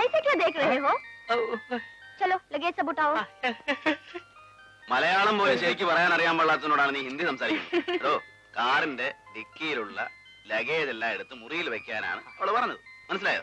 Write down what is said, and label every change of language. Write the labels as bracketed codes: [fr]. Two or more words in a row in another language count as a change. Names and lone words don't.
[hi] क्या देख रहे हो? चलो लगेज सब उठाओ. [ml] മലയാളം പോലെ ശരിക്ക് പറയാൻ അറിയാൻ പാടില്ലാത്തതിനോടാണ് നീ ഹിന്ദി സംസാരിക്കുന്നത്. കാറിന്റെ ഡിക്കിയിലുള്ള ലഗേജ് എല്ലാം എടുത്ത് മുറിയിൽ വെക്കാനാണ് അവള് പറഞ്ഞത്. മനസ്സിലായോ?